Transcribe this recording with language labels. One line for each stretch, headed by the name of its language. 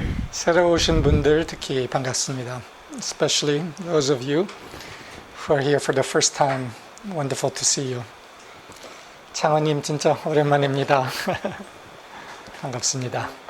Korean: 새로 오신 분들 특히 반갑습니다.
English: Especially those of you who are here for the first time. Wonderful to see you.
Korean: 창원님 진짜 오랜만입니다. 반갑습니다.